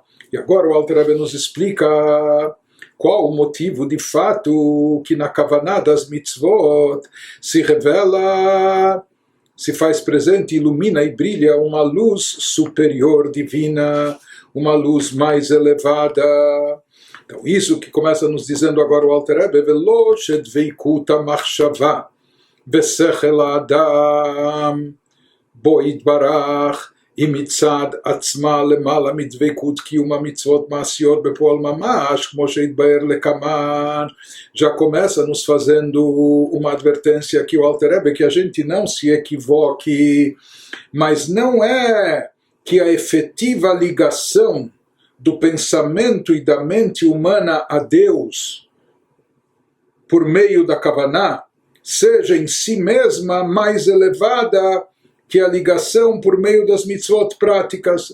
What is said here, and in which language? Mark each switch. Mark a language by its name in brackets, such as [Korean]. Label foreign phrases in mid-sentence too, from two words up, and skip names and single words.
[Portuguese] E agora o Alter Rebbe nos explica qual o motivo de fato que na kavaná das mitzvot se revela, se faz presente, ilumina e brilha uma luz superior divina, uma luz mais elevada. Então isso que começa nos dizendo agora o Alter Rebbe, [Hebrew] ולא שדביקות מחשבה ושכל אדם בו יתברך מצד עצמה למעלה מדבקות קיום המצוות מעשיות בפועל ממש, כמו שהתבאר לקמן. [Portuguese] Já começa nos fazendo uma advertência aqui o Alter Rebbe, que a gente não se equivoque, mas não é que a efetiva ligação do pensamento e da mente humana a Deus por meio da kavaná seja em si mesma mais elevada que a ligação por meio das mitzvot práticas.